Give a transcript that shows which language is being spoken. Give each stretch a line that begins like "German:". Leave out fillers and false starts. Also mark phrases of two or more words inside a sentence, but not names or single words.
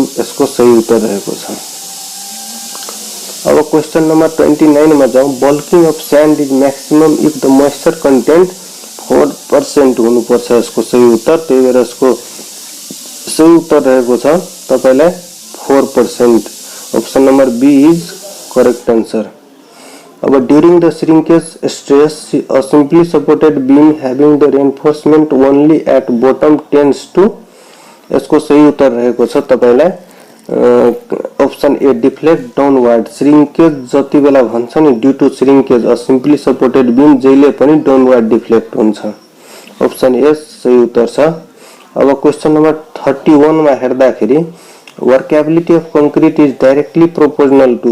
Nepali: यसको सही उत्तर रहेको छ। अब
English: question number
Nepali: 29 मा जाउँ।
English: bulking of sand is maximum if the moisture content 4%
Nepali: हुनुपर्छ यसको सही उत्तर। त्यही भएर यसको सही उत्तर रहेको छ तपाईलाई 4%।
English: option number B is correct answer. अब during the shrinkage stress a simply supported beam having the reinforcement only at bottom tends to।
Nepali: यसको सही उत्तर रहेको छ तपाईलाई
English: option A deflect downward.
Nepali: श्रिंकेज जति बेला भन्छ नि
English: due to shrinkage a simply supported beam
Nepali: जहिले पनि
English: downward deflect
Nepali: हुन्छ।
English: option A
Nepali: सही उत्तर छ।
English: अब question number 31
Nepali: मा हेर्दाखेरि
English: workability of concrete is directly proportional to.